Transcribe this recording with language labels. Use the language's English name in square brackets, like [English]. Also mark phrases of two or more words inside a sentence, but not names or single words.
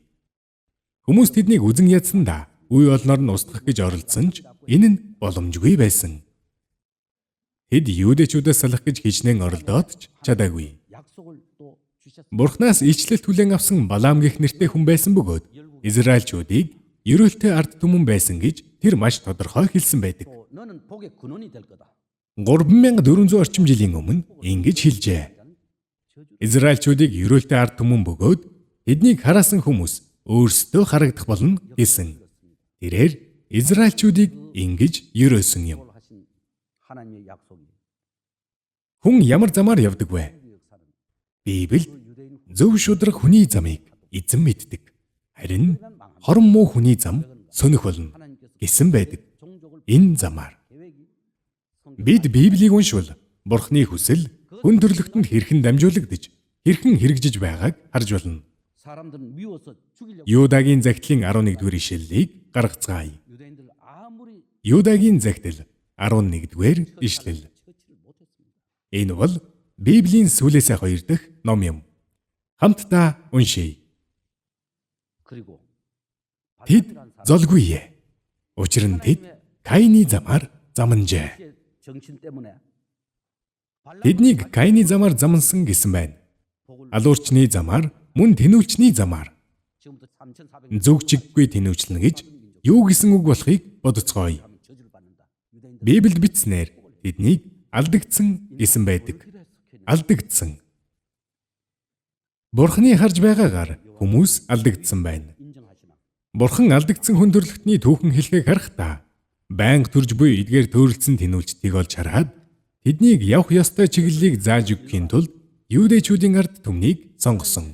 [Mongolian] Хүмүүс тэднийг үзэн ядсандаа үе олноор нь устгах гэж оролдсон ч энэ нь боломжгүй байсан. Тэд юудэчүүдээс салах гэж хичнээн оролдоод ч чадаагүй. [Korean] 약속을 또 주셨습니다. [Mongolian] Бурханаас ичлэлт хүлээн авсан Балаам гэх нэртэй хүн байсан бөгөөд Израильчүүдийг ерөөлтэй ард түмэн байсан гэж тэр маш тодорхой хэлсэн байдаг. [Korean] 또 너는 복의 근원이 될 거다. [Mongolian] 3400 орчим жилийн өмнө ингэж хэлжээ. Израильчүүдийг ерөөлтэй ард түмэн бөгөөд тэднийг хараасан хүмүүс өөрсдөө харагдах болно гэсэн. Тэрээр Израильчүүдийг ингэж ерөөсөн юм. [Korean] 하신 하나님의 약속이 [Mongolian] Хүн ямар замаар явдаг вэ? [Korean] 역사는 [Mongolian] Библиэд [Korean] 유대인 [Mongolian] зөв шударга хүний замыг эзэн мэддэг. Харин хорон муу хүний зам сонирх болно [Korean] 하나님께서 [Mongolian] гэсэн байдаг. [Korean] 종족을 [Mongolian] Энэ замаар [Korean] 계획이 [Mongolian] бид Библийг уншвал Бурхны хүсэл хүн төрлөختөнд хэрхэн дамжуулагдаж, хэрхэн хэрэгжиж байгааг харж болно. [Korean] 사람들은 미워서 죽이려고 [Mongolian] Юдагийн захидлын 11-р ишлэлийг гаргацгаая. [Korean] 유대인들 아무리 [Mongolian] Юдагийн захидал 11-р ишлэл. [Korean] 처치를 못했습니다. [Mongolian] Энэ бол Библийн сүүлээсээ 2 дахь ном юм. Хамтдаа уншийе. [Korean] 그리고 [Mongolian] Тэд золгүй. Учир нь тэд Каины замаар замнажээ. [Korean] 의 정신 때문에 [Mongolian] Тэднийг Каины замаар замнсан гэсэн байна. [Korean] 복을 [Mongolian] Алуурчны замаар, мөн тэнүүлчний замаар [Korean] 지금부터 3,400년 [Mongolian] зөвчиггүй тэнүүлчлэн гэж юу гэсэн үг болохыг бодоцгооё. [Korean] 하면 저주를 받는다. 유대인들 [Mongolian] Библиэд бичснээр тэднийг алдагдсан гэсэн байдаг. Алдагдсан. Бурхны харж байгаагаар хүмүүс алдагдсан байна. [Korean] 인정하시나? [Mongolian] Бурхан алдагдсан хүн төрлөختний түүхэн хэлхийг харахтаа байнга төрж буй эдгээр төөрөлдсөн тэнүүлчдийг олж хараад тэднийг явах ёстой чиглэлийг зааж өгөхийн тулд юудэчүүдийн ард түмнийг сонгосон.